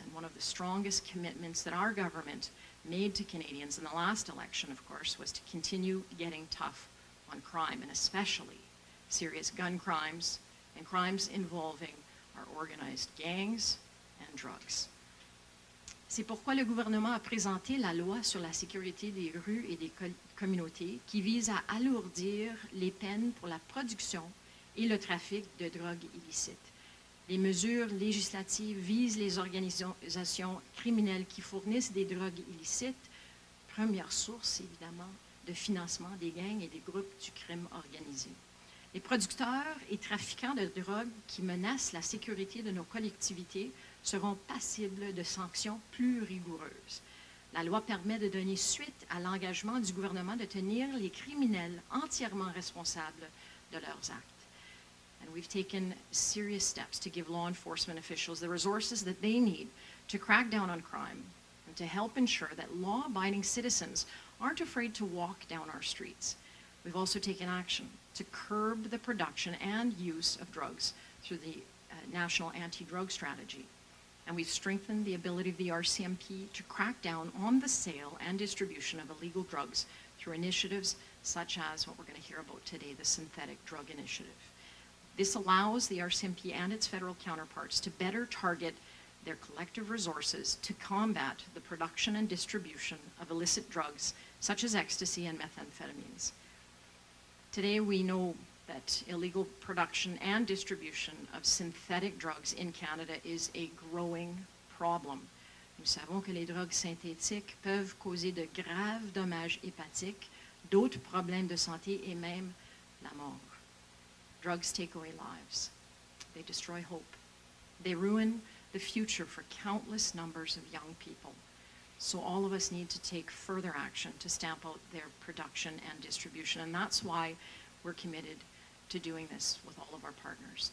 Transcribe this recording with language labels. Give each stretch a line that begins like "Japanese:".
English: And one of the strongest commitments that our government made to Canadians in the last election, of course, was to continue getting tough on crime, and especially serious gun crimes and crimes involving our organized gangs and drugs.
French: C'est pourquoi le gouvernement a présenté la loi sur la sécurité des rues et des communautés qui vise à alourdir les peines pour la production et le trafic de drogues illicites. Les mesures législatives visent les organisations criminelles qui fournissent des drogues illicites, première source évidemment de financement des gangs et des groupes du crime organisé. Les producteurs et trafiquants de drogue qui menacent la sécurité de nos collectivités seront passibles de sanctions plus rigoureuses. La loi permet de donner suite à l'engagement du gouvernement de tenir les criminels entièrement responsables de leurs actes.
English: And we've taken serious steps to give law enforcement officials the resources that they need to crack down on crime and to help ensure that law-abiding citizens aren't afraid to walk down our streets. We've also taken action to curb the production and use of drugs through the National Anti-Drug Strategy. And we've strengthened the ability of the RCMP to crack down on the sale and distribution of illegal drugs through initiatives such as what we're going to hear about today, the Synthetic Drug Initiative. This allows the RCMP and its federal counterparts to better target their collective resources to combat the production and distribution of illicit drugs such as ecstasy and methamphetamines. Today we know that illegal production and distribution of synthetic drugs in Canada is a growing problem.
French: Nous savons que les drogues synthétiques peuvent causer de graves dommages hépatiques, d'autres problèmes de santé et même la mort.
English: Drugs take away lives. They destroy hope. They ruin the future for countless numbers of young people. So all of us need to take further action to stamp out their production and distribution, and that's why we're committed to doing this with all of our partners.